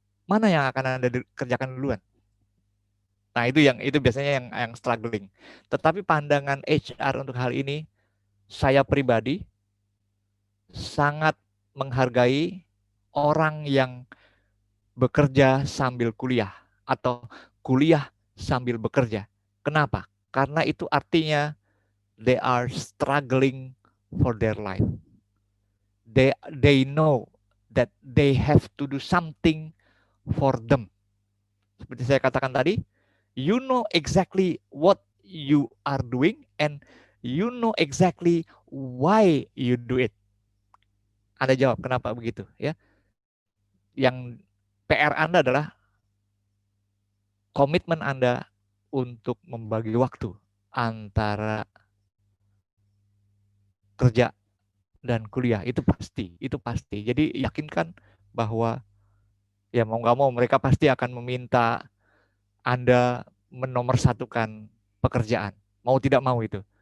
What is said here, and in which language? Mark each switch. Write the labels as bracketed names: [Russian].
[Indonesian] Mana yang akan Anda kerjakan duluan? Nah, itu biasanya yang struggling. Tetapi pandangan HR untuk hal ini, saya pribadi sangat menghargai orang yang bekerja sambil kuliah atau kuliah sambil bekerja. Kenapa? Karena itu artinya [English] they are struggling for their life. They know that they have to do something for them. [Indonesian] Seperti saya katakan tadi, [English] you know exactly what you are doing and you know exactly why you do it. [Indonesian] Anda jawab kenapa begitu ya. Yang PR Anda adalah komitmen Anda untuk membagi waktu antara kerja dan kuliah, itu pasti. Jadi yakinkan bahwa ya mau nggak mau mereka pasti akan meminta Anda menomorsatukan pekerjaan, mau tidak mau itu.